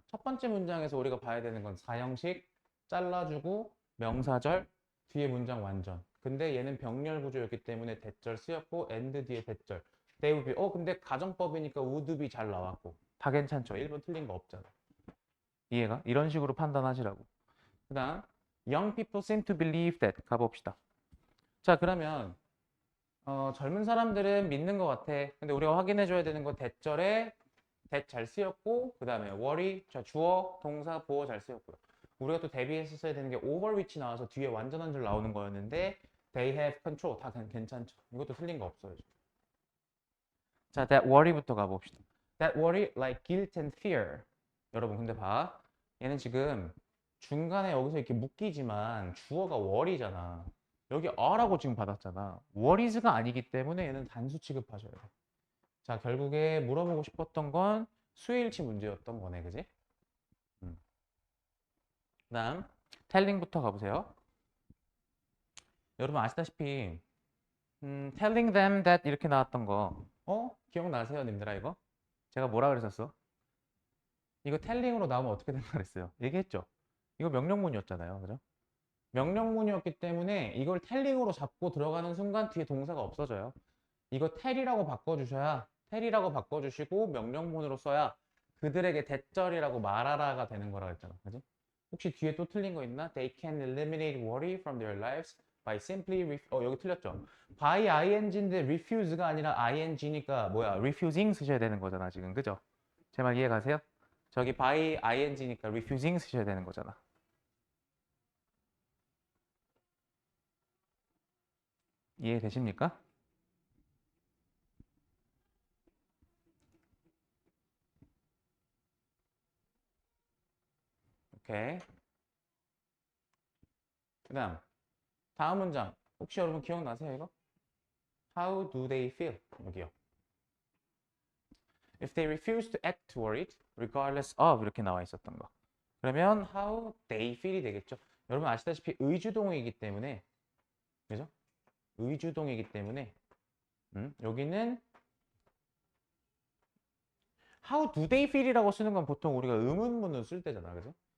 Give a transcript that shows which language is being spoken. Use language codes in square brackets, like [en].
[ko] 첫 번째 문장에서 우리가 봐야 되는 건 사형식, 잘라주고, 명사절, 뒤에 문장 완전. 근데 얘는 병렬 구조였기 때문에 대절 쓰였고, and 뒤에 대절. [en] they would be. [ko] 근데 가정법이니까 would be 잘 나왔고. 다 괜찮죠? 1번 틀린 거 없잖아. 이해가? 이런 식으로 판단하시라고. 그 다음, [en] young people seem to believe that. [ko] 가봅시다. 자, 그러면, 젊은 사람들은 믿는 것 같아. 근데 우리가 확인해줘야 되는 건 대절에 that 잘 쓰였고, 그 다음에 worry, 자, 주어, 동사, 보어 잘 쓰였고요. 우리가 또 대비해서 써야 되는 게 over which 나와서 뒤에 완전 한 줄 나오는 거였는데, [en] they have control. [ko] 다 괜찮죠. 이것도 틀린 거 없어요. 자, that worry부터 가봅시다. [en] That worry like guilt and fear. [ko] 여러분, 근데 봐. 얘는 지금 중간에 여기서 이렇게 묶이지만 주어가 worry잖아. 여기 a라고 지금 받았잖아. worries가 아니기 때문에 얘는 단수 취급하셔야 돼. 자, 결국에 물어보고 싶었던 건 수일치 문제였던 거네, 그지? 그 다음, telling부터 가보세요. 여러분 아시다시피, [en] telling them that [ko] 이렇게 나왔던 거, 기억나세요, 님들아, 이거? 제가 뭐라 그랬었어? 이거 telling으로 나오면 어떻게 된다 그랬어요? 얘기했죠? 이거 명령문이었잖아요, 그죠? 명령문이었기 때문에 이걸 telling으로 잡고 들어가는 순간 뒤에 동사가 없어져요. 이거 tell이라고 바꿔주시고 명령문으로 써야 그들에게 대절이라고 말하라가 되는 거라고 했잖아. 그지? 혹시 뒤에 또 틀린 거 있나? [en] They can eliminate worry from their lives by simply [ko] 여기 틀렸죠? by ing인데 refuse가 아니라 ing니까 뭐야? refusing 쓰셔야 되는 거잖아, 지금. 그죠? 제 말 이해 가세요? 저기 by ing니까 refusing 쓰셔야 되는 거잖아. 이해되십니까? 오케이. 그 다음 문장. 혹시 여러분 기억나세요, 이거? [en] How do they feel? [ko] 여기요. [en] If they refuse to act toward it, regardless of [ko] 이렇게 나와 있었던 거. 그러면 how they feel이 되겠죠. 여러분 아시다시피 의주동이기 때문에, 그죠? 의주동이기 때문에 여기는 [en] how do they feel [ko] 이라고 쓰는 건 보통 우리가 의문문을 쓸 때잖아, 그죠?